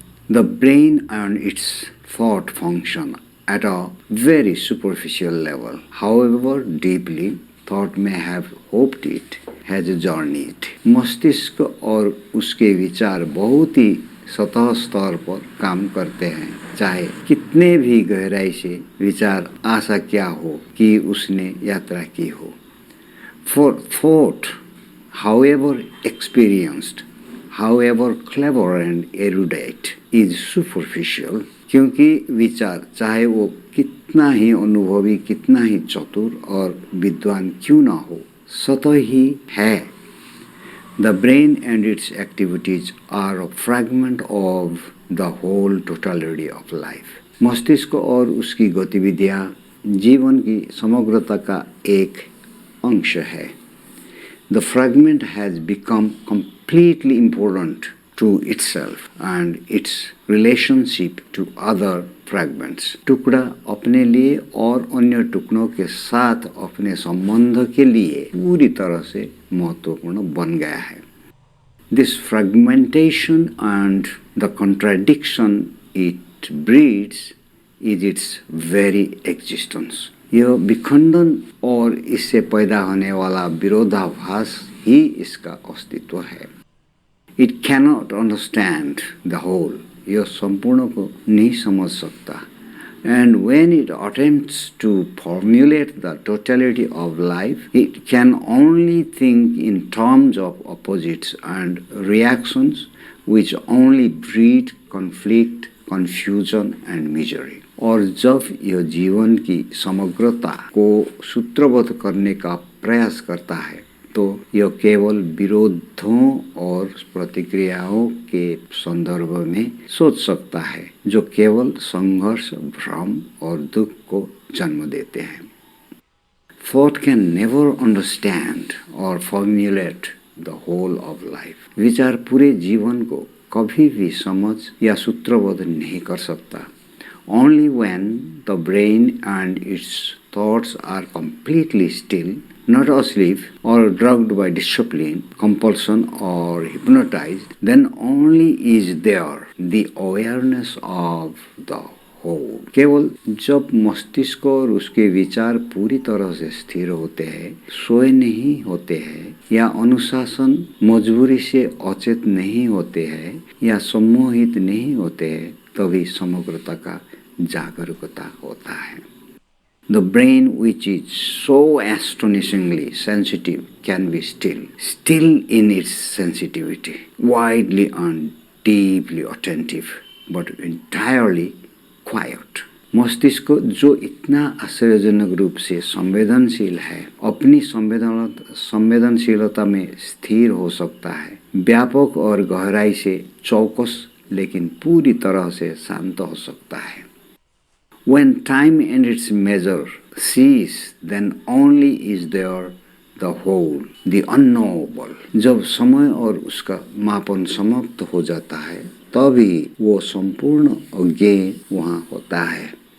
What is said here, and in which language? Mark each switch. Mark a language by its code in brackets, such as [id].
[en] The brain and its thought function at a very superficial level. However deeply thought may have hoped it has journeyed. [hi] मस्तिष्क और उसके विचार बहुत ही सतह स्तर पर काम करते हैं. चाहे कितने भी गहराई से विचार आशा क्या हो कि उसने यात्रा की हो. [en] For thought, however experienced, however clever and erudite, is superficial. [hi] क्योंकि विचार चाहे वो कितना ही अनुभवी, कितना ही चतुर और विद्वान क्यों ना हो, सतही है. [en] The brain and its activities are a fragment of the whole totality of life. [hi] मस्तिष्क और उसकी गतिविधियां जीवन की समग्रता का एक अंश है. [en] The fragment has become completely important to itself and its relationship to other fragments. [hi] टुकड़ा अपने लिए और अन्य टुकड़ों के साथ अपने संबंध के लिए पूरी तरह से महत्वपूर्ण बन गया है. [en] This fragmentation and the contradiction it breeds is its very existence. [hi] यह विखंडन और इससे पैदा होने वाला विरोधाभास ही इसका अस्तित्व है. [en] It cannot understand the whole. [hi] यह संपूर्ण को नहीं समझ सकता. [en] And when it attempts to formulate the totality of life, it can only think in terms of opposites and reactions which only breed conflict, confusion and misery. [hi] और जब यह जीवन की समग्रता को सूत्रबद्ध करने का प्रयास करता है तो यह केवल विरोधों और प्रतिक्रियाओं के संदर्भ में सोच सकता है जो केवल संघर्ष, भ्रम और दुख को जन्म देते हैं. [en] Thought can never understand or formulate the whole of life. [hi] विचार पूरे जीवन को कभी भी समझ या सूत्रबद्ध नहीं कर सकता. [en] Only when the brain and its thoughts are completely still, not asleep or drugged by discipline, compulsion or hypnotized, then only is there the awareness of the whole. [hi] केवल जब मस्तिष्क और उसके विचार पूरी तरह से स्थिर होते हैं, सोए नहीं होते हैं या अनुशासन मजबूरी से अचेत नहीं होते हैं या सम्मोहित नहीं होते हैं, तभी समग्रता का जागरूकता होता है. [en] The brain, which is so astonishingly sensitive, can be still in its sensitivity, widely and deeply attentive, but entirely quiet. [hi] मस्तिष्क जो इतना आश्चर्यजनक रूप से संवेदनशील है, अपनी संवेदनशीलता में स्थिर हो सकता है, व्यापक और गहराई से चौकस लेकिन पूरी तरह से शांत हो सकता है. [en] When time and its measure cease, then only is there the whole, the unknowable. [hi] जब समय और उसका मापन समाप्त हो जाता है, तभी वो संपूर्ण अज्ञेय वहाँ होता है.